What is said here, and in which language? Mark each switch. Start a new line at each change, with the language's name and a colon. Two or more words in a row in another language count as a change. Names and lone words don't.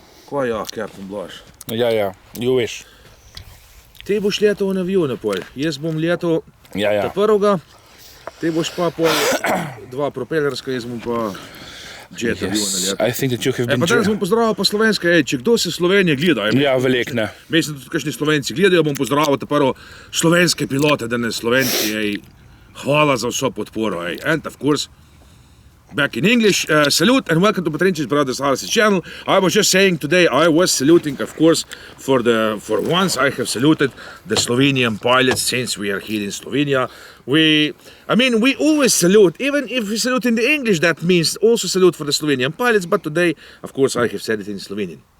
Slovenian: Ko ja, Captain Blaž? Ja,
English: you wish.
Slovenian: Ti boš letel na avionu pol, jaz bom letel Ja. ta prvega, ti boš pa pol dva propelerska, jaz bom pa jet aviona letel.
English: I think that you have been...
Slovenian: Pa danes bom pozdravil pa slovenska, če kdo se Slovenije gleda. Ja, velik ne. Mislim, da tudi kakšni Slovenci gledajo, bom pozdravil ta prvo slovenske pilote, danes Slovenci, hvala za vso podporo,
English: and of course, back in English, salute and welcome to Petrincic Brothers RC channel. I was just saying today, I was saluting, of course, for once I have saluted the Slovenian pilots since we are here in Slovenia. We always salute, even if we salute in the English, that means also salute for the Slovenian pilots, but today, of course, I have said it in Slovenian.